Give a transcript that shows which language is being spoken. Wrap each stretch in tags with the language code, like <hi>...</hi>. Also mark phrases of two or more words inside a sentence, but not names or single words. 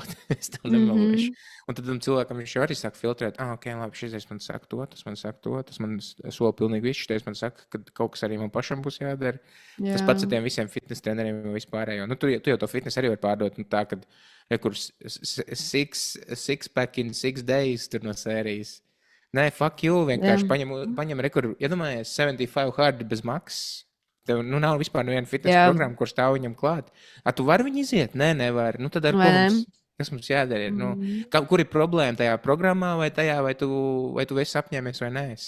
<lv>Es tev nemelošu. Un tad cilvēkam viņš jau arī saka, filtrēt, ok, labi, šis man saka to, tas man saka to, tas man sola pilnīgi viss. Šis man saka, ka kaut kas arī man pašam būs jādara. Jā. Tas pats ar tiem visiem fitness treneriem un vispārējo. Tu jau to fitness arī vari pārdot. Tā, kad kur</lv> <en>6 pack in 6 days</en> <lv>tur no sērijas. Nē,</lv> <en>fuck you,</en> <lv>vienkārši paņem rekordu. Iedomājies, 75 hard bez maksas. Tev nav vispār neviena fitness programma, kur stāv viņam klāt. Tu vari viņu iziet? Nē, nevar. Tad ar kas mums jādara? Kur ir problēma tajā programmā vai tajā, vai tu esi apņēmies vai nē?</lv>